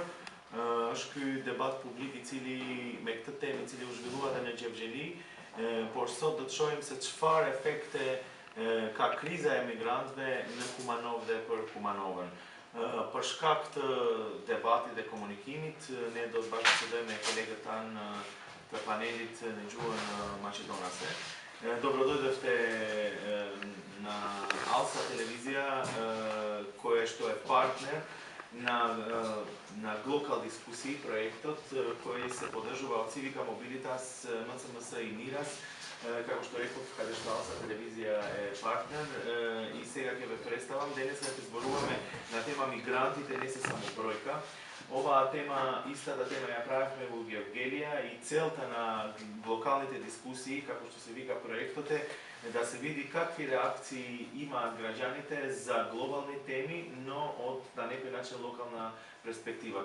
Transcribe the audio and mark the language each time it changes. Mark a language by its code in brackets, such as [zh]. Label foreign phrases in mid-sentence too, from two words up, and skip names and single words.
[sq] Është ky debat publik i cili me këtë temë i cili u zhvillua edhe në Gjevgjeli, por sot do të shohim se çfarë efekte ka kriza e migrantëve në Kumanov dhe për Kumanovën. Për shkak të debatit dhe komunikimit, ne do të bashkëpunojmë me kolegët tanë të panelit në gjuhën maqedonase. [mk] Добродошли на Алса телевизија која што е партнер на Глокал дискусији проектот кој се поддржува од Civica Mobilitas, MCMS и NIRAS. Како што реков, каде што Алса телевизија е партнер и сега ќе ве представам. Денес ќе зборуваме на тема мигрантите, не се само бројка. Оваа тема, истата тема ја правевме во Гевгелија и целта на локалните дискусии, како што се вика проектот е, да се види какви реакции имаат граѓаните за глобални теми, но од на некој начин локална перспектива.